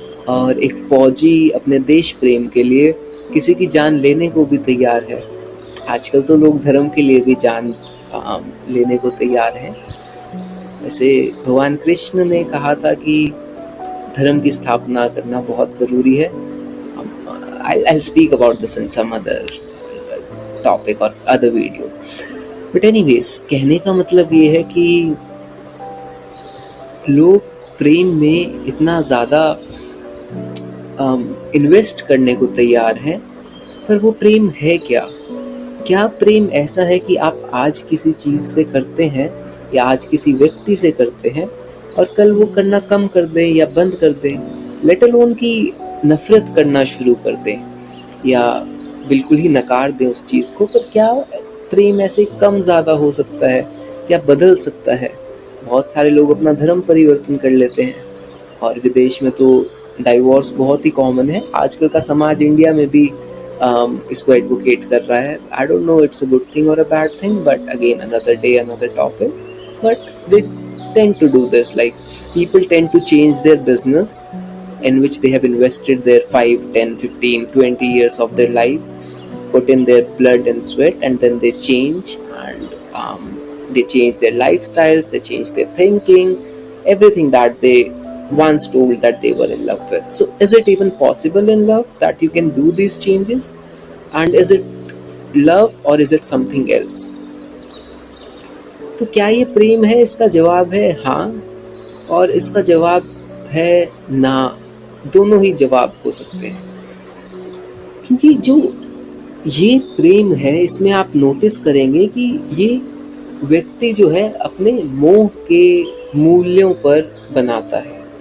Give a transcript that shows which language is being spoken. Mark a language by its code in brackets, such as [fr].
[hi] और एक फौजी अपने देश प्रेम के लिए किसी की जान लेने को भी तैयार है. आजकल तो लोग धर्म के लिए भी जान लेने को तैयार हैं. वैसे भगवान कृष्ण ने कहा था कि धर्म की स्थापना करना बहुत ज़रूरी है. [en] I'll speak about this in some other topic or other video. But anyways, [hi] कहने का मतलब ये है कि लोग प्रेम में इतना ज़्यादा इन्वेस्ट करने को तैयार हैं, पर वो प्रेम है क्या? क्या प्रेम ऐसा है कि आप आज किसी चीज़ से करते हैं या आज किसी व्यक्ति से करते हैं और कल वो करना कम कर दें या बंद कर दें, [en] let alone [hi] की नफ़रत करना शुरू कर दें या बिल्कुल ही नकार दें उस चीज़ को? पर क्या प्रेम ऐसे कम ज़्यादा हो सकता है? क्या बदल सकता है? बहुत सारे लोग अपना धर्म परिवर्तन कर लेते हैं, और विदेश में तो डाइवोर्स बहुत ही कॉमन है. आजकल का समाज इंडिया में भी इसको एडवोकेट कर रहा है. [en] I don't know it's a good thing और a bad thing, but again another day another topic. But tend to do this. Like, people tend to change their business in which they have invested their 5, 10, 15, 20 years of their life, put in their blood and sweat, and then they change, and they change their lifestyles, they change their thinking, everything that they once told that they were in love with. So is it even possible in love that you can do these changes? And is it love or is it something else? [hi] तो क्या ये प्रेम है? इसका जवाब है हाँ, और इसका जवाब है ना। दोनों ही जवाब हो सकते हैं, क्योंकि जो ये प्रेम है इसमें आप नोटिस करेंगे कि ये व्यक्ति जो है अपने मोह के मूल्यों पर बनाता है।